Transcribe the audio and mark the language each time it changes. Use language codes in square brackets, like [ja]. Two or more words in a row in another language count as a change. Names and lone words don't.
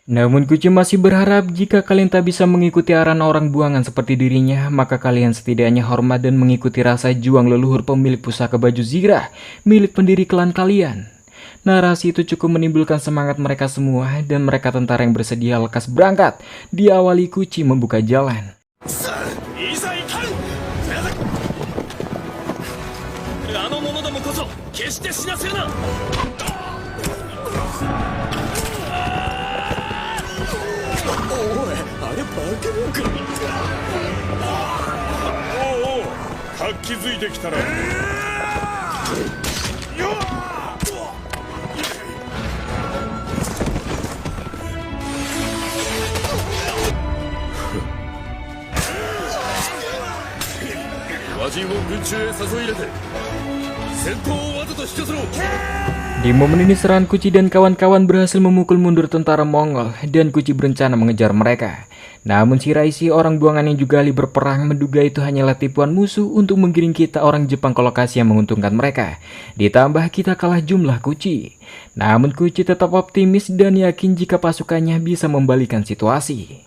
[id] Namun Kuci masih berharap jika kalian tak bisa mengikuti arahan orang buangan seperti dirinya, maka kalian setidaknya hormat dan mengikuti rasa juang leluhur pemilik pusaka baju zirah, milik pendiri klan kalian. Narasi itu cukup menimbulkan semangat mereka semua dan mereka tentara yang bersedia lekas berangkat. Diawali Kuci membuka jalan. [ja] いざ行かんあの者どもこそ決して死なせるなおいあれ化け物かおうおう活気づいてきたらよっ魔人を軍中へ誘い入れて戦闘をわざと引き寄せろ [id] Di momen ini serangan Kuci dan kawan-kawan berhasil memukul mundur tentara Mongol dan Kuci berencana mengejar mereka. Namun Shiraishi orang buangan yang juga ahli berperang menduga itu hanyalah tipuan musuh untuk menggiring kita orang Jepang ke lokasi yang menguntungkan mereka. Ditambah kita kalah jumlah Kuci. Namun Kuci tetap optimis dan yakin jika pasukannya bisa membalikan situasi.